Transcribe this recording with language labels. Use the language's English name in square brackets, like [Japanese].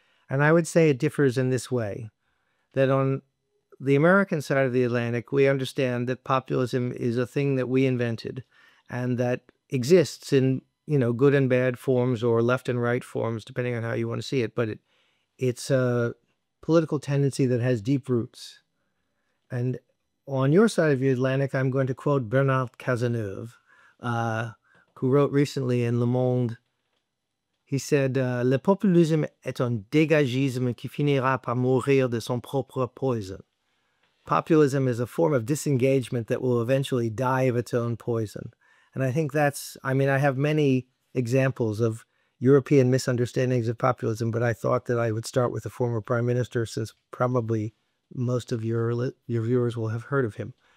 [English] And I would say it differs in this way, that on the American side of the Atlantic, we understand that populism is a thing that we invented and that exists in, you know, good and bad forms or left and right forms, depending on how you want to see it. But it's a political tendency that has deep roots. And on your side of the Atlantic, I'm going to quote Bernard Cazeneuve, who wrote recently in Le Monde. [French] He said, Le populisme est un dégagisme qui finira par mourir de son propre poison. [English] Populism is a form of disengagement that will eventually die of its own poison. And I think that's, I mean, I have many examples of European misunderstandings of populism, but I thought that I would start with a former prime minister, since probably most of your viewers will have heard of him.